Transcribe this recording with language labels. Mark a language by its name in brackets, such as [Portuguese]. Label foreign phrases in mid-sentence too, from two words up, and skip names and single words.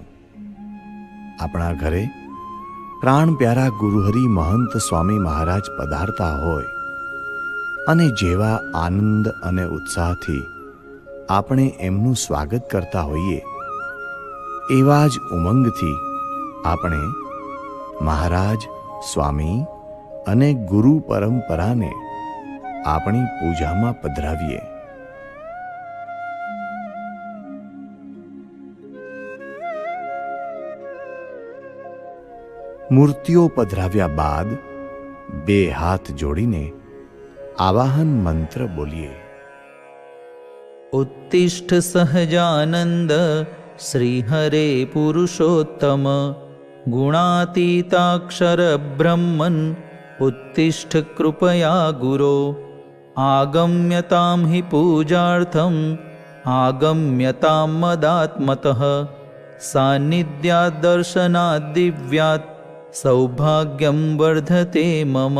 [Gujarati] આપણા ઘરે પ્રાણ પ્યારા ગુરુહરિ મહંત સ્વામી મહારાજ પધારતા હોય અને જેવા આનંદ અને ઉત્સાહથી આપણે એમનું સ્વાગત કરતા હોઈએ, એવા જ ઉમંગથી આપણે મહારાજ, સ્વામી અને ગુરુ પરંપરાને આપણી પૂજામાં પધરાવીએ. મૂર્તિઓ પધરાવ્યા બાદ બે હાથ જોડીને આવાહન મંત્ર બોલીએ. [Sanskrit] उत्तिष्ठ सहजानंद श्रीहरे पुरुषोत्तम गुणातीताक्षर ब्रह्मन् उत्तिष्ठ कृपया गुरो आगम्यतां हि पूजार्थम् आगम्यतां मदात्मतः सान्निध्यात् दर्शनात् दिव्यात् सौभाग्यं वर्धते मम.